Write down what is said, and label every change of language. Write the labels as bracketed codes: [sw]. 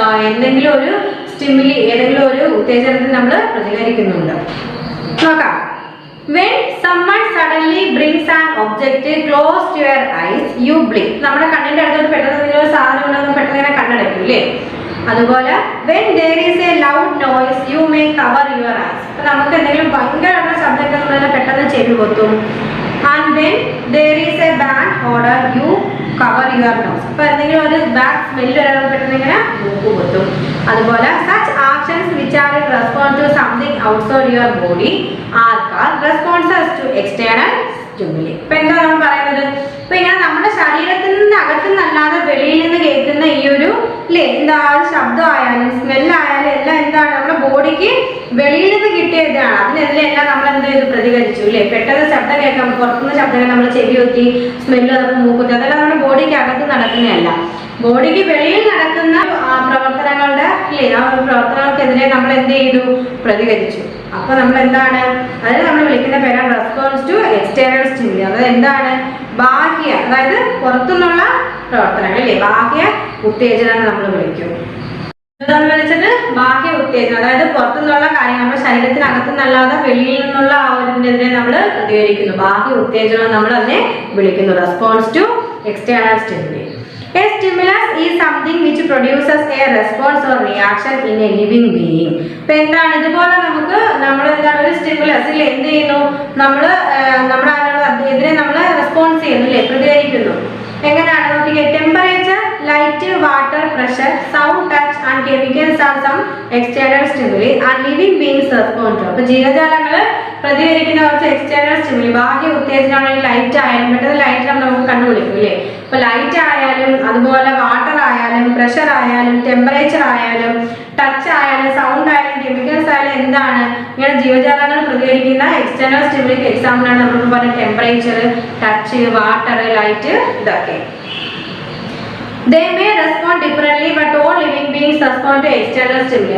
[ml] എന്തെങ്കിലും ഒരു സ്റ്റിമുലി ഏതെങ്കിലും ഒരു ഉത്തേജനത്തിന് നമ്മൾ പ്രതികരിക്കുന്നുണ്ട്. നോക്കാം. [en] When someone suddenly brings an object close to your eyes, you blink. [ml] നമ്മുടെ കണ്ണിന്റെ അടുത്തോട്ട് പെട്ടെന്ന് എന്തെങ്കിലും ഒരു സാധനം ഉണ്ടെന്ന് പെട്ടെന്ന് ഇങ്ങനെ കണ്ണടയ്ക്കും അല്ലേ. [en] അതുപോലെ when there is a loud noise, you may cover your eyes. [ml] അപ്പൊ നമുക്ക് എന്തെങ്കിലും ഭയങ്കരമായിട്ടുള്ള ശബ്ദം കേൾക്കുമ്പോൾ പെട്ടെന്ന് ചെവി പൊത്തും. [en] And when there is a bad odor, you cover your nose. [ml] അപ്പൊ എന്തെങ്കിലും ഒരു ബാഡ് സ്മെല്ല് വരാൻ പെട്ടെന്ന് ഇങ്ങനെ മൂക്ക് പൊത്തും. [en] അതുപോലെ such actions which are in response to something outside your body are called responses to external stimuli. [ml] ഇപ്പൊ എന്താ നമ്മൾ പറയുന്നത്? ഇപ്പൊ ഇങ്ങനെ നമ്മുടെ ശരീരത്തിന്റെ അകത്തുനിന്നല്ലാതെ വെളിയിൽ നിന്ന് കേൾക്കുന്ന ഈ ഒരു അല്ലേ എന്താ ശബ്ദമായാലും സ്മെല്ലായാലും എല്ലാം എന്താണ് നമ്മുടെ ബോഡിക്ക് വെളിയിൽ നിന്ന് കിട്ടിയതാണ്. അതിനെല്ലാം നമ്മൾ എന്ത് ചെയ്ത് പ്രതികരിച്ചു അല്ലേ. പെട്ടെന്ന് ശബ്ദം കേൾക്കാം, പുറത്തുനിന്ന് ശബ്ദം നമ്മൾ ചെവി കുത്തി സ്മെല്ല് നമുക്ക് മൂക്കുത്തി, അതെല്ലാം നമ്മുടെ ബോഡിക്ക് അകത്ത് നടക്കുന്നതല്ല. ബോഡിക്ക് വെളിയിൽ നടക്കുന്ന പ്രവർത്തനങ്ങളുടെ അല്ലേ ആ പ്രവർത്തനങ്ങൾക്കെതിരെ നമ്മൾ എന്ത് ചെയ്തു പ്രതികരിച്ചു. അപ്പൊ നമ്മൾ എന്താണ് അതിന് നമ്മൾ വിളിക്കുന്ന പേരാണ് [en] Response to external stimuli. [ml] അതായത് എന്താണ് ബാഹ്യ, അതായത് പുറത്തുനിന്നുള്ള പ്രവർത്തനങ്ങൾ അല്ലേ ബാഹ്യ ഉത്തേജനം നമ്മൾ വിളിക്കും. വിളിച്ചത് ബാഹ്യ ഉത്തേജനം, അതായത് പുറത്തുനിന്നുള്ള കാര്യങ്ങൾ നമ്മുടെ ശരീരത്തിനകത്തുനിന്നല്ലാതെ വെളിയിൽ നിന്നുള്ള ആ ഒരിതിനെതിരെ നമ്മൾ പ്രതികരിക്കുന്നു. ബാഹ്യ ഉത്തേജനം നമ്മൾ അതിനെ വിളിക്കുന്നു [en] Response to external stimuli. A stimulus is something which produces a response or reaction in a living being. [ml] ഇപ്പൊ എന്താണ് ഇതുപോലെ നമ്മൾ എന്താണ് ഒരു സ്റ്റിമുലസ് ഇല്ലേ എന്ത് ചെയ്യുന്നു നമ്മുടെ അതിനെതിരെ നമ്മൾ റെസ്പോൺസ് ചെയ്യുന്നു അല്ലേ പ്രതികരിക്കുന്നു. എങ്ങനെയാണ് നോക്കിക്കേ. [en] Temperature, light, water, pressure, sound, touch and chemicals are some external stimuli and living beings respond to. [ml] അപ്പൊ ജീവജാലങ്ങൾ പ്രതികരിക്കുന്ന കുറച്ച് എക്സ്റ്റേണൽ സ്റ്റിമുലി ബാഹ്യ ഉത്തേജനമാണെങ്കിൽ ലൈറ്റ് ആയാലും പെട്ടെന്ന് ലൈറ്റ് നമുക്ക് കണ്ടുപിടിക്കും അല്ലേ. ഇപ്പൊ ലൈറ്റ് ആയാലും അതുപോലെ വാട്ടർ ആയാലും പ്രഷർ ആയാലും ടെമ്പറേച്ചർ ആയാലും ടച്ച് ആയാലും സൗണ്ട് ആയാലും കെമിക്കൽസ് ആയാലും എന്താണ് ഇങ്ങനെ ജീവജാലങ്ങൾ പ്രതികരിക്കുന്ന എക്സ്റ്റേണൽ സ്റ്റിമുലിക്ക് എക്സാമ്പിളാണ് നമ്മൾ പറഞ്ഞ ടെമ്പറേച്ചർ, ടച്ച്, വാട്ടർ, ലൈറ്റ് ഇതൊക്കെ. [en] They may respond differently but all living beings respond to external stimuli.